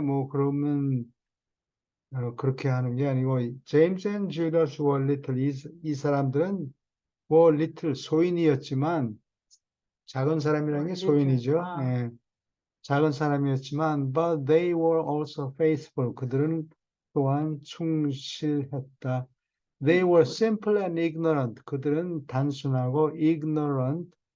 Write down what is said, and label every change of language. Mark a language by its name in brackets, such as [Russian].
[Korean] 뭐 그러면 그렇게 하는 게 아니고 [English] 제임스 앤 주다스 워 리틀 [Korean] 이 사람들은 워 리틀 소인이었지만 작은 사람이라는 게 소인이죠. 작은 사람이었지만 [English] but they were also faithful. [Korean] 그들은 또한 충실했다. [English] They were simple and ignorant. [Korean] 그들은 단순하고 ignorant.